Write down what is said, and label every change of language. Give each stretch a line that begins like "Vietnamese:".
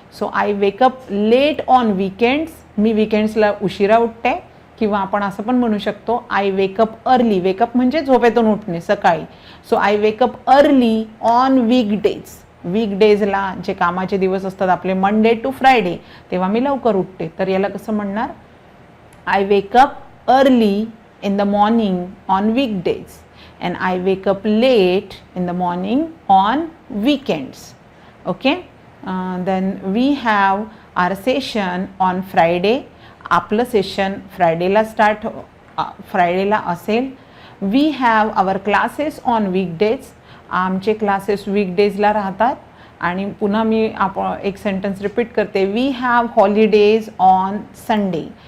English: so I wake up late on weekends,
Marathi: मी वीकेंड्सला उशिरा उठते. किंवा आपण असं पण म्हणू शकतो,
English: I wake up early.
Marathi: वेकअप म्हणजे झोपेतून उठणे, सकाळी.
English: so I wake up early on weekdays,
Marathi: वीकडेजला जे कामाचे दिवस असतात आपले मंडे टू फ्रायडे, तेव्हा मी लवकर उठते. तर याला कसं म्हणणार?
English: I wake up early in the morning on weekdays and I wake up late in the morning on weekends. Okay, then we have our session on Friday.
Marathi: आपलं सेशन फ्रायडेला फ्रायडेला असेल.
English: We have our classes on weekdays.
Marathi: आमचे classes वीकडेजला राहतात. आणि पुन्हा मी एक sentence repeat करते.
English: We have holidays on Sunday.